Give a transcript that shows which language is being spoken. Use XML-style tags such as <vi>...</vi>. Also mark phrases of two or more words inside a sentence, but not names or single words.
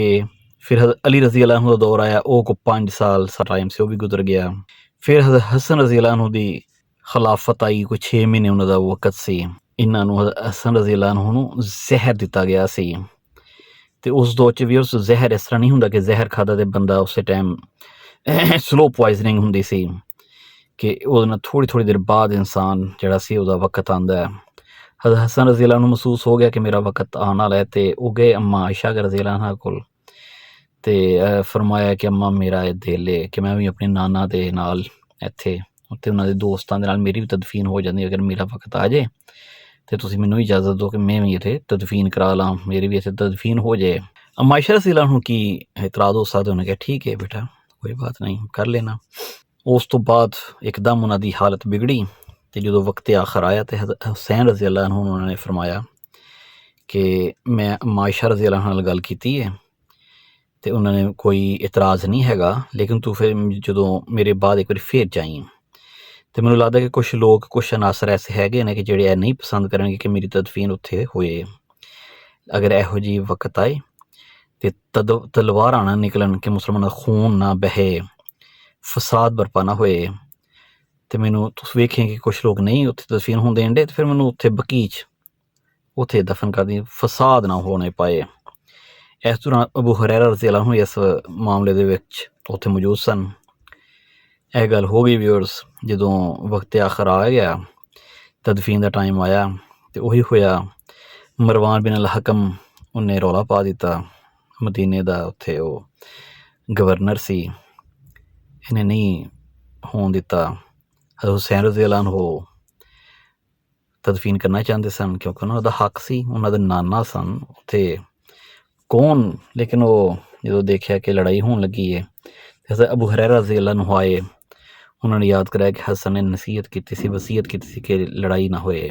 <pa>ਫਿਰ हज़रत अली</pa> <ar>رضي الله عنه</ar> <pa>ਦਾ ਦੌਰ ਆਇਆ, ਉਹ ਕੋ 5 ਸਾਲ ਟਾਈਮ ਸੀ, ਉਹ ਵੀ ਗੁਜ਼ਰ ਗਿਆ। ਫਿਰ हज़रत हसन</pa> <ar>رضي الله عنه</ar> <pa>ਦੀ ਖਿਲਾਫਤ ਆਈ, ਕੋਈ 6 ਮਹੀਨੇ ਉਹਨਾਂ ਦਾ ਵਕਤ ਸੀ। ਇਹਨਾਂ ਨੂੰ हसन</pa> <ar>رضي الله عنه</ar> <pa>ਨੂੰ ਜ਼ਹਿਰ ਦਿੱਤਾ ਗਿਆ ਸੀ। ਅਤੇ ਉਸ ਦੌਰ 'ਚ ਵੀ ਉਸ ਜ਼ਹਿਰ ਇਸ ਤਰ੍ਹਾਂ ਨਹੀਂ ਹੁੰਦਾ ਕਿ ਜ਼ਹਿਰ ਖਾਧਾ ਅਤੇ ਬੰਦਾ ਉਸੇ ਟਾਈਮ</pa> <en>slow poisoning</en> <pa>ਹੁੰਦੀ ਸੀ, ਕਿ ਉਹਦੇ ਨਾਲ ਥੋੜ੍ਹੀ ਦੇਰ ਬਾਅਦ ਇਨਸਾਨ ਜਿਹੜਾ ਸੀ ਉਹਦਾ ਵਕਤ ਆਉਂਦਾ ਹੈ। ਹਜ਼ਰਤ ਹਸਨ</pa> <ar>رضي الله عنه</ar> <pa>ਨੂੰ ਮਹਿਸੂਸ ਹੋ ਗਿਆ ਕਿ ਮੇਰਾ ਵਕਤ ਆਉਣ ਵਾਲਾ ਹੈ, ਅਤੇ ਉਹ ਗਏ अम्मा आयशा</pa> <ar>رضي الله عنها</ar> <pa>ਕੋਲ ਅਤੇ ਫਰਮਾਇਆ ਕਿ अम्मा ਮੇਰਾ ਇਹ ਦਿਲ ਹੈ ਕਿ ਮੈਂ ਵੀ ਆਪਣੇ ਨਾਨਾ ਦੇ ਨਾਲ ਇੱਥੇ ਉੱਥੇ ਉਹਨਾਂ ਦੇ ਦੋਸਤਾਂ ਦੇ ਨਾਲ ਮੇਰੀ ਵੀ ਤਦਫੀਨ ਹੋ ਜਾਂਦੀ, ਅਗਰ ਮੇਰਾ ਵਕਤ ਆ ਜਾਏ ਅਤੇ ਤੁਸੀਂ ਮੈਨੂੰ ਇਜਾਜ਼ਤ ਦਿਓ ਕਿ ਮੈਂ ਵੀ ਇੱਥੇ ਤਦਫੀਨ ਕਰਾ ਲਾਂ, ਮੇਰੀ ਵੀ ਇੱਥੇ ਤਦਫੀਨ ਹੋ ਜਾਏ। अम्मा आयशा</pa> <ar>رضي الله عنه</ar> <pa>ਕੀ ਇਤਰਾਜ਼ ਹੋ ਸਕਦਾ? ਉਹਨੇ ਕਿਹਾ ਠੀਕ ਹੈ ਬੇਟਾ, ਕੋਈ ਬਾਤ ਨਹੀਂ, ਕਰ ਲੈਣਾ। ਉਸ ਤੋਂ ਬਾਅਦ ਇੱਕਦਮ ਉਹਨਾਂ ਦੀ ਹਾਲਤ ਵਿਗੜੀ ਅਤੇ ਜਦੋਂ ਵਕਤ ਆਖਰ ਆਇਆ ਅਤੇ ਹੁਸੈਨ</pa> <ar>رضي الله عنه</ar> <pa>ਨੂੰ ਉਹਨਾਂ ਨੇ ਫਰਮਾਇਆ ਕਿ ਮੈਂ अम्मा आयशा</pa> <ar>رضي الله عنها</ar> <pa>ਨਾਲ ਗੱਲ ਕੀਤੀ ਹੈ ਅਤੇ ਉਹਨਾਂ ਨੇ ਕੋਈ ਇਤਰਾਜ਼ ਨਹੀਂ ਹੈਗਾ, ਲੇਕਿਨ ਤੂੰ ਫਿਰ ਜਦੋਂ ਮੇਰੇ ਬਾਅਦ ਇੱਕ ਵਾਰੀ ਫਿਰ ਜਾਈਂ। ਅਤੇ ਮੈਨੂੰ ਲੱਗਦਾ ਕਿ ਕੁਛ ਲੋਕ, ਕੁਛ ਅਨਾਸਰ ਐਸੇ ਹੈਗੇ ਨੇ ਕਿ ਜਿਹੜੇ ਇਹ ਨਹੀਂ ਪਸੰਦ ਕਰਨਗੇ ਕਿ ਮੇਰੀ ਤਦਫੀਨ ਉੱਥੇ ਹੋਏ। ਅਗਰ ਇਹੋ ਜਿਹੀ ਵਕਤ ਆਏ ਅਤੇ ਤਲਵਾਰਾਂ ਨਾ ਨਿਕਲਣ, ਕਿ ਮੁਸਲਮਾਨਾਂ ਦਾ ਖੂਨ ਨਾ ਬਹੇ, ਫਸਾਦ ਬਰਪਾ ਨਾ ਹੋਏ, ਅਤੇ ਮੈਨੂੰ ਤੁਸੀਂ ਵੇਖੇ ਕਿ ਕੁਛ ਲੋਕ ਨਹੀਂ ਉੱਥੇ ਤਦਫੀਨ ਹੋਣ ਦੇਣ ਡੇ, ਅਤੇ ਫਿਰ ਮੈਨੂੰ ਉੱਥੇ ਬਕੀ 'ਚ ਉੱਥੇ ਦਫਨ ਕਰ ਦੀ, ਫਸਾਦ ਨਾ ਹੋਣੇ ਪਾਏ। ਇਸ ਦੌਰਾਨ ਅਬੂ ਹੁਰੈਰਾ</pa> <ar>رضي الله عنه</ar> <pa>ਇਸ ਮਾਮਲੇ ਦੇ ਵਿੱਚ ਉੱਥੇ ਮੌਜੂਦ ਸਨ। ਇਹ ਗੱਲ ਹੋ ਗਈ ਵਿਊਅਰਸ, ਜਦੋਂ ਵਕਤ ਆਖਰ ਆ ਗਿਆ, ਤਦਫੀਨ ਦਾ ਟਾਈਮ ਆਇਆ, ਅਤੇ ਉਹੀ ਹੋਇਆ। ਮਰਵਾਨ ਬਿਨ ਅਲ ਹਕਮ ਉਹਨੇ ਰੌਲਾ ਪਾ ਦਿੱਤਾ, ਮਦੀਨੇ ਦਾ ਉੱਥੇ ਉਹ ਗਵਰਨਰ ਸੀ, ਇਹਨੇ ਨਹੀਂ ਹੋਣ ਦਿੱਤਾ। ਹਜ਼ਰਤ ਹੁਸੈਨ</pa> <ar>رضي الله عنه</ar> <pa>ਤਦਫੀਨ ਕਰਨਾ ਚਾਹੁੰਦੇ ਸਨ, ਕਿਉਂਕਿ ਉਹਨਾਂ ਦਾ ਹੱਕ ਸੀ, ਉਹਨਾਂ ਦੇ ਨਾਨਾ ਸਨ ਉੱਥੇ ਕੌਣ ਲੇਕਿਨ ਉਹ ਜਦੋਂ ਦੇਖਿਆ ਕਿ ਲੜਾਈ ਹੋਣ ਲੱਗੀ ਹੈ ਹਜ਼ਰਤ ਅਬੂ ਹੁਰੈਰਾ</pa> <ar>رضي الله</ar> <pa>ਨੂੰ ਆਏ, ਉਹਨਾਂ ਨੇ ਯਾਦ ਕਰਾਇਆ ਕਿ ਹਸਨ ਨੇ ਨਸੀਹਤ ਕੀਤੀ ਸੀ, ਵਸੀਅਤ ਕੀਤੀ ਸੀ ਕਿ ਲੜਾਈ ਨਾ ਹੋਏ।</pa>